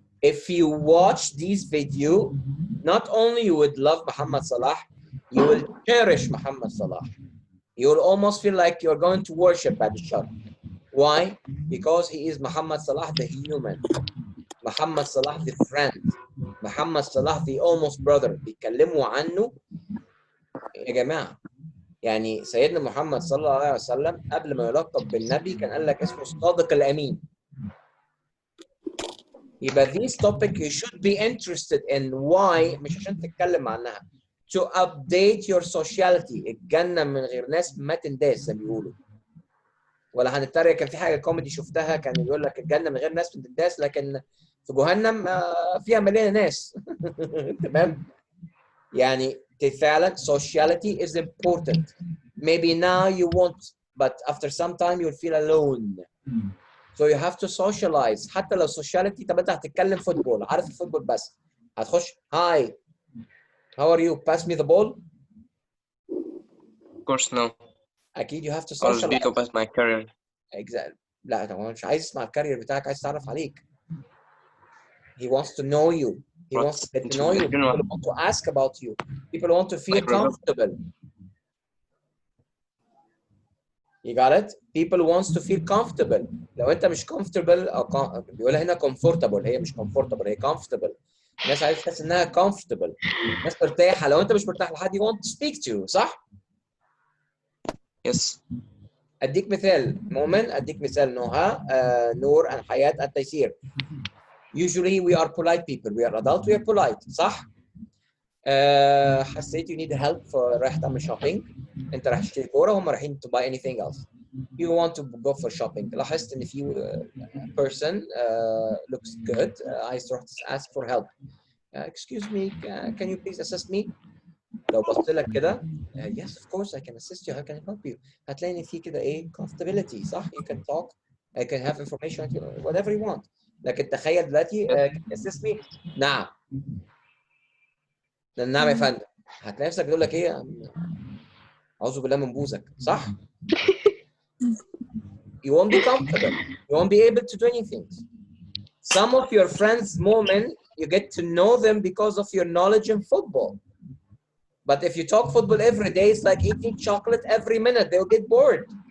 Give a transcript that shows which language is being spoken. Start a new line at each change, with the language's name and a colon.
English: If you watch these videos, not only you would love Muhammad Salah, you will cherish Muhammad Salah. You will almost feel like you're going to worship Badishar. Why? Because he is Muhammad Salah, the human. Muhammad Salah, the friend. Muhammad Salah, the almost brother.
Arabic: بيتكلموا عنه يا جماعة. يعني سيدنا محمد صلى الله عليه وسلم قبل ما يلقب بالنبي كان قال لك اسمه الصادق الأمين.
English: يبقى this topic you should be interested in.
Arabic: Why؟ مش عشان تتكلم عنها.
English: To update your sociality.
Arabic: الجنة من غير ناس ما تنداس زي ما بيقولوا. ولا هنتريق، كان في حاجة كوميدي شفتها كان بيقول لك الجنة من غير ناس ما تنداس، لكن في جهنم فيها مليانة ناس. تمام؟ يعني فعلا
English: sociality is important. Maybe now you won't, but after some time you'll feel alone. So you have to socialize.
Arabic: حتى لو sociality، طب انت هتتكلم فوتبول، عارف الفوتبول بس هتخش
English: hi how are you pass me the ball. Of course, no. اكيد you have to I'll speak socialize. about my career.
Arabic: Exactly. لا طبعا مش عايز يسمع الكارير بتاعك، عايز يتعرف عليك.
English: He wants to know you. He wants to get to know you. People want to ask about you. People want to feel comfortable. You got it? People wants to feel comfortable.
Arabic: لو انت مش comfortable او بيقولها هنا comfortable، هي مش comfortable، هي comfortable. الناس عايزه تحس انها comfortable. الناس مرتاحه. لو انت مش مرتاح لحد
English: you want to speak to،
Arabic: صح؟
English: Yes.
Arabic: اديك مثال مؤمن، اديك مثال نهى، نور، الحياة، التيسير.
English: Usually we are polite people. We are adult. We are polite.
Arabic: صح؟ حسيت
English: you need help
Arabic: رايح تعمل
English: shopping.
Arabic: انت رايح تشتري كورة وهم رايحين
English: to buy anything else. You want to go for shopping.
Arabic: لاحظت ان في
English: person looks good.
Arabic: عايز تروح
English: ask for help. Excuse me, can you please assist me?
Arabic: لو بصت لك كده
English: yes of course I can assist you, how can I help you.
Arabic: هتلاقي ان في كده ايه
English: comfortability، صح؟ You can talk, I can have information, whatever you want.
Arabic: لكن تخيل دلوقتي
English: can you assist me؟
Arabic: نعم. نعم يا فندم. هتلاقي نفسك بتقول لك ايه؟ اعوذ بالله من بوزك، صح؟
English: You won't be comfortable. You won't be able to do anything. Some of your friends moment you get to know them because of your knowledge in football. But if you talk football every day, it's like eating chocolate every minute. They'll get bored.